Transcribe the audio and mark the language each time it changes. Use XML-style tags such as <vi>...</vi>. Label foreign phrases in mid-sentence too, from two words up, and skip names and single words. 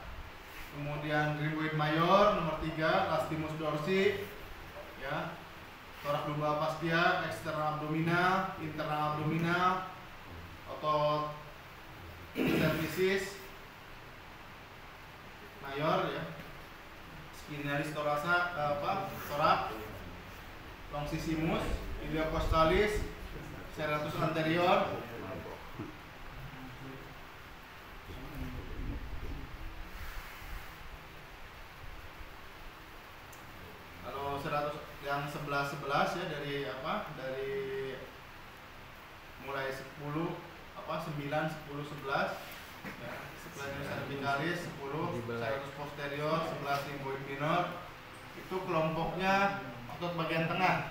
<id>Kemudian rhomboid mayor nomor 3, lastimus dorsi, ya. Thorax lumbar fascia, eksternal abdominal, internal abdominal, otot cervicis mayor, ya. Spinalis thorax, longissimus, iliocostalis, serratus anterior. Kalau 100 yang 11 ya dari mulai 9, 10, 11 ya, spinalis cervicalis 10, serratus posterior 11, rhomboid minor itu kelompoknya otot bagian tengah.</id>